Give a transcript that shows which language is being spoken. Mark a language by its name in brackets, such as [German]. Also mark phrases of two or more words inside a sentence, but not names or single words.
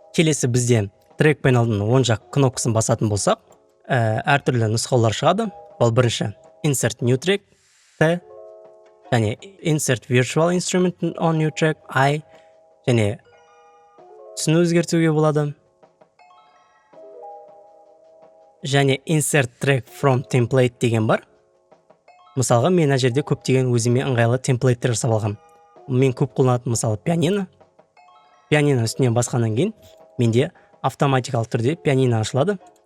[Kazakh] Келесі бізде трек панелдің оң жақ кнопкасын басатын болсақ, әртүрлі нұсқаулар шығады. Ол бірінші [English] Insert New Track, T, және Insert Virtual Instrument on New Track, I, [Kazakh] және түсін өзгертуге болады. [English] Және Insert Track from Template [Kazakh] деген бар. Мысалға, мен мына жерде көптеген өзіме ыңғайлы темплейттер жасап алғам. Мен көп қолданатын мысалы пианино. Пианино үстіне басқаннан кейін менде автоматикалық түрде пианино ашылады.